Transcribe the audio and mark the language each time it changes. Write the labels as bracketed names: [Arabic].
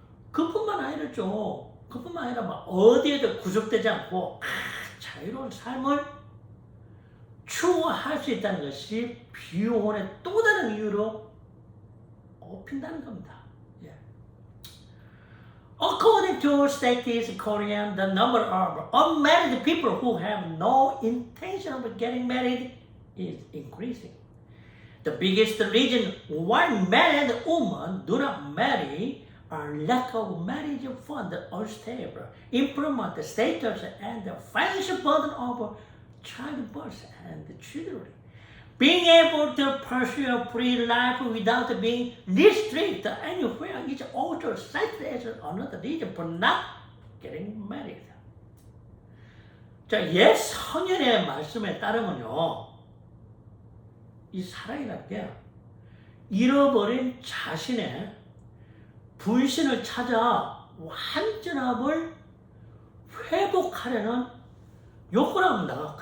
[Korean] 그뿐만 아니죠. 그뿐만 아니라 막 어디에도 구속되지 않고 자유로운 삶을 추구할 수 있다는 것이 비혼의 또 다른 이유로 꼽힌다는 겁니다. 예. [English] According to Statistics Korea, the number of unmarried people who have no intention of getting married is increasing. The biggest reason why married women do not marry are lack of marriage fund, unstable employment status, and the financial burden of childbirth and children. Being able to pursue a free life without being restricted anywhere is also cited as another reason for not getting married. [Korean] 자, 옛 성현의 말씀에 따르면요, 이 사랑이라는 게 잃어버린 자신의 분신을 찾아 완전함을 회복하려는 욕구라고 합니다.